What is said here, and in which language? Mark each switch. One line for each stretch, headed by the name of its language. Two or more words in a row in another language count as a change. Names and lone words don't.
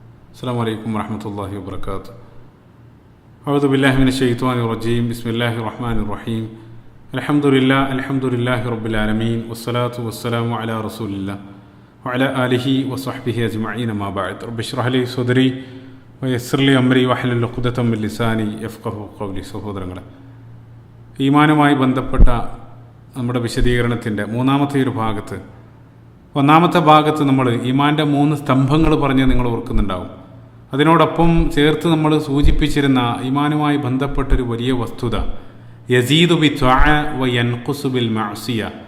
Arabic: السلام عليكم ورحمة الله وبركاته. أعوذ بالله من الشيطان الرجيم. بسم الله الرحمن الرحيم. الحمد لله رب العالمين والصلاة والسلام على رسول الله وعلى آله وصحبه أجمعين. ما بعد. رب اشرح لي صدري ويسر لي أمري واحلل عقدة من لساني يفقهوا قولي.
Malayalam: സഹോദരങ്ങളെ, ഈമാനുമായി ബന്ധപ്പെട്ട നമ്മുടെ വിശദീകരണത്തിൻ്റെ ഒന്നാമത്തെ ഭാഗത്ത് നമ്മൾ ഈമാൻ്റെ 3 സ്തംഭങ്ങൾ പറഞ്ഞ് നിങ്ങൾ ഓർക്കുന്നുണ്ടാവും. അതിനോടൊപ്പം ചേർത്ത് നമ്മൾ സൂചിപ്പിച്ചിരുന്ന ഈമാനുമായി ബന്ധപ്പെട്ടൊരു വലിയ വസ്തുത,
Arabic: يزيد بالطاعة وينقص بالمعصية.